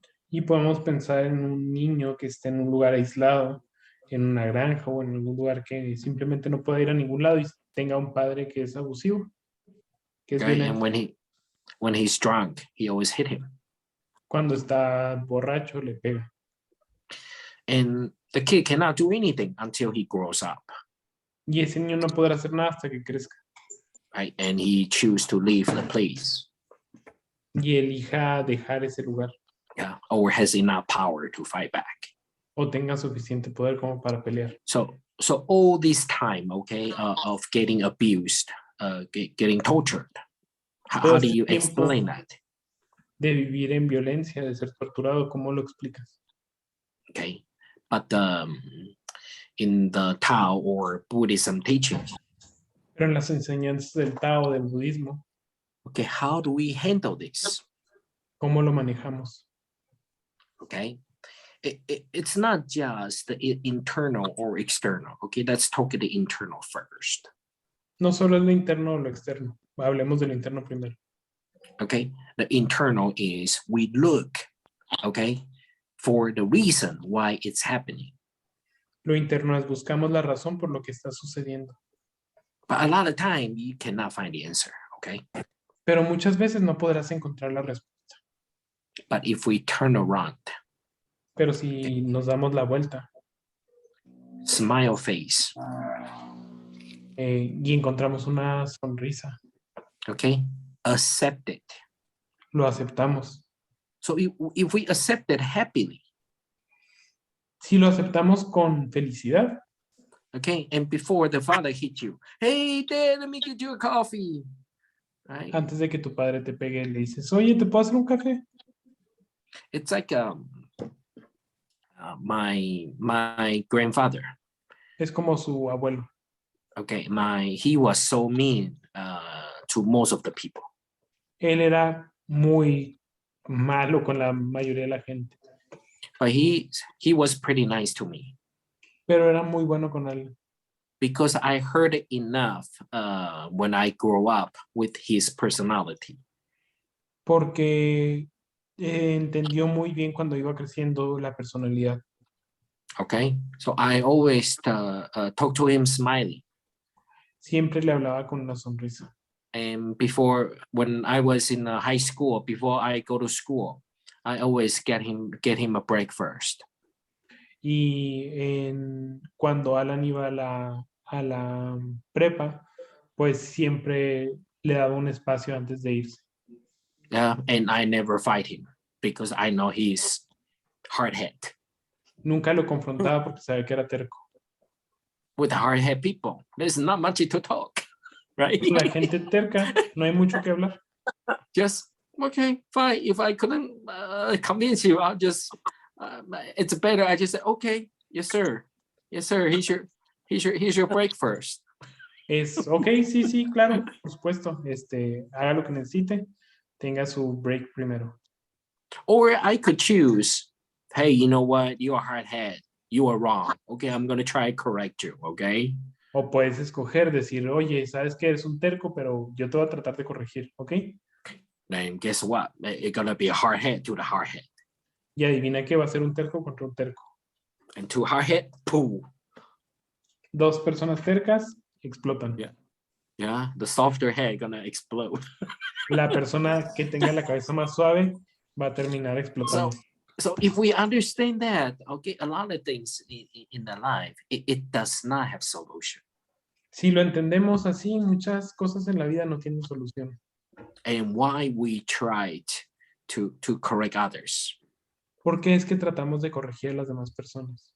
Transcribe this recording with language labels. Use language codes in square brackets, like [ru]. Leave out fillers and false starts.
[es] Y podemos pensar en un niño que esté en un lugar aislado, en una granja o en algún lugar que simplemente no pueda ir a ningún lado y tenga un padre que es abusivo, que es [en] Okay, [es] violento. [en] and when he's drunk, he always hit him. [es] Cuando está borracho, le pega. [en] And the kid cannot do anything until he grows up, [es] Y ese niño no podrá hacer nada hasta que crezca. [en] right? And he choose to leave the place, [es] Y elija dejar ese lugar. [en] yeah, or has enough power to fight back. [es] O tenga suficiente poder como para pelear. [en] So all this time, okay, of getting abused, getting tortured, how do you explain that? [es] De vivir en violencia, de ser torturado, ¿cómo lo explicas? [en] Okay, but in the Tao or Buddhism teachings, [es] Pero en las enseñanzas del Tao, del budismo, [en] okay, how do we handle this? [es] ¿cómo lo manejamos? [en] Okay, it's not just the internal or external. Okay, let's talk the internal first. [es] No solo es lo interno o lo externo. Hablemos de lo interno primero. [en] Okay, the internal is we look, okay, for the reason why it's happening. [es] Lo interno es buscamos la razón por lo que está sucediendo. [en] But a lot of time you cannot find the answer, okay? [es] Pero muchas veces no podrás encontrar la respuesta. [en] But if we turn around, [es] Pero si nos damos la vuelta [en] smile face, [es] y encontramos una sonrisa, [en] okay, accept it. [es] lo aceptamos. [en] So if we accept it happily, [es] Si lo aceptamos con felicidad, [en] okay, and before the father hit you, hey, Dad, let me get you a coffee, right? [es] antes de que tu padre te pegue, le dices, oye, ¿te puedo hacer un café? [en] It's like my grandfather. [es] Es como su abuelo. [en] Okay, he was so mean to most of the people. [es] Él era muy malo con la mayoría de la gente, [en] But he was pretty nice to me [es] pero era muy bueno con él. [en] because I heard enough when I grew up with his personality. [es] Porque entendió muy bien cuando iba creciendo la personalidad. [en] Okay, so I always talk to him smiling. [es] Siempre le hablaba con una sonrisa. [en] And before, when I was in high school, before I go to school, I always get him a break first. [es] Y cuando Alan iba a la prepa, pues siempre le daba un espacio antes de irse. [en] And I never fight him because I know he's hard-head. [es] Nunca lo confrontaba porque sabía que era terco. [en] With hard-head people, there's not much to talk, right? [es] La gente terca, no hay mucho que hablar. [en] Just, okay, fine. If I couldn't convince you, I'll just, it's better. I just say, okay, Yes, sir. Yes, sir. Here's your break first. [es] Ok, sí, claro, por supuesto. Haga lo que necesite, tenga su break primero. [en] Or I could choose, hey, you know what? You're a hardhead. You are wrong. Okay, I'm going to try to correct you, okay? [es] O puedes escoger, decir, oye, sabes que eres un terco, pero yo te voy a tratar de corregir, ¿ok? [en] Then guess what? It's going to be a hardhead to the hardhead. [es] Y adivina qué va a ser un terco contra un terco. [en] And two hardhead, pooh. [es] Dos personas tercas explotan. [en] Yeah. Yeah, the softer head gonna explode. [es] La persona que tenga la cabeza más suave va a terminar explotando. [en] So if we understand that, okay, a lot of things in the life, it does not have solution. [es] Si lo entendemos así, muchas cosas en la vida no tienen solución. [en] And why we tried to correct others. [es] ¿Por qué es que tratamos de corregir a las demás personas?